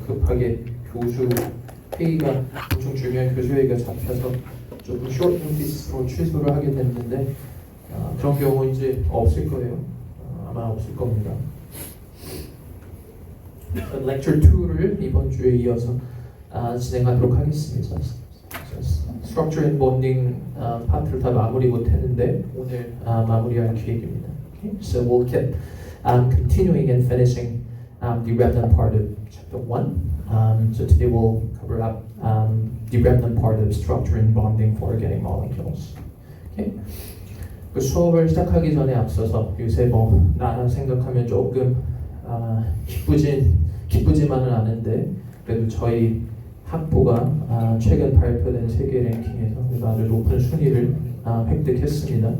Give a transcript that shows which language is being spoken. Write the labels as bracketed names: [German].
[Korean] 급하게 교수 회의가 엄청 중요한 교수 회의가 잡혀서 조금 short notice로 취소를 하게 됐는데 그런 경우 이제 없을 거예요. 아마 없을 겁니다. lecture 2를 이번 주에 이어서 진행하도록 하겠습니다. structure and bonding 파트를 다 마무리 못했는데 오늘 마무리할 기획입니다. [English] Okay? So we'll keep continuing and finishing the remnant part of chapter 1. So today we'll cover up the remnant part of structure and bonding for organic molecules. Okay? [Korean] 그 수업을 시작하기 전에 앞서서 요새 나 생각하면 조금 기쁘지만은 않은데 그래도 저희 학부가 최근 발표된 세계 랭킹에서 아주 높은 순위를 획득했습니다.